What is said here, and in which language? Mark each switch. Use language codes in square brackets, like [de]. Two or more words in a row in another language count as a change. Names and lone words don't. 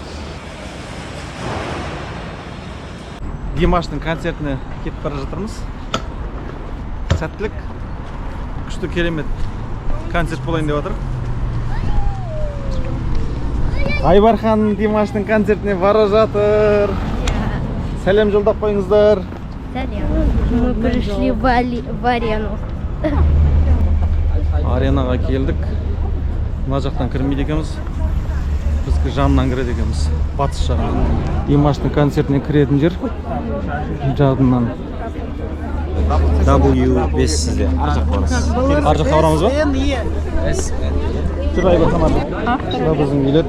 [kk] Димаштың концертіне кетіп бара жатырмыз. Сәттілік. Күшті керемет концерт болайын деп жатыр. Айбархан Димаштың концертіне бара жатыр. Сәлем жолдап қойыңыздар. Сәлем. [ru] Мы пришли в арену. [kk] Аренаға келдік. Мына жақтан кірмейді екенбіз. Бізге жанынан кіреді екенбіз. Батыс жағынан. Димаштың концертіне кіретін жер. Жадынан. W5 сізде. Ар жаққа барамыз ба? Жүр Айбархан ар жаққа. Шыда біздің билет.